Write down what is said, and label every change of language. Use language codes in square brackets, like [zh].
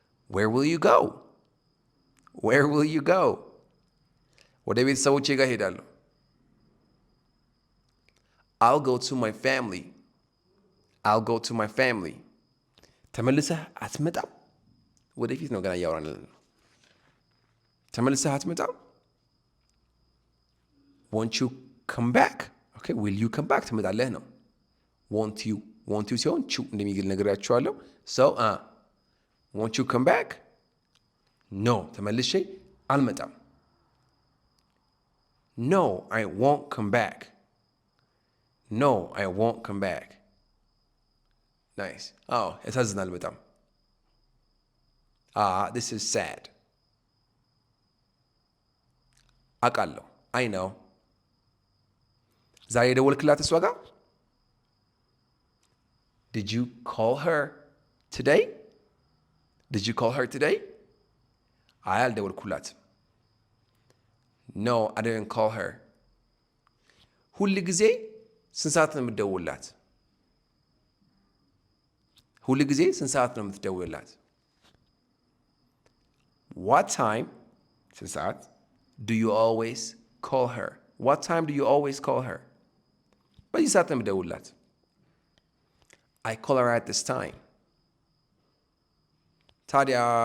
[en] Where will you go? Where will you go? [am] ወደ ቤተሰቦቼ ጋር ሄዳለሁ። [en] I'll go to my family. I'll go to my family. [am] ተመልሰህ አትመጣም? ወደፊት ነው ገና እያወራን ያለነው። ተመልሰህ አትመጣም? [en] Won't you come back? Okay, will you come back? [am] ትመጣለህ ነው። won't you ሲሆን ቹ እንደሚግል ነግራችኋለሁ። [en] So won't you come back? No, [am] ተመልሼ አልመጣም። [en] No, I won't come back. No, I won't come back. Nice. [am] ያሳዝናል በጣም። [en] This is sad. [am] አውቃለሁ. [en] I know. [am] ዛሬ የደወልክላት እሷ ጋር? [en] Did you call her today? Did you call her today? [am] አይ አልደወልኩላት። [en] No, I didn't call her. [am] ሁል ጊዜ ስንት ሰዓት ነው የምትደውልላት? ሁል ጊዜ ስንት ሰዓት ነው የምትደውልላት? [en] What time, [am] ስንት ሰዓት, [en] do you always call her? What time do you always call her? [am] በዚህ ሰዓት ነው የምትደውልላት። [en] I call her at this time. [am] ታዲያ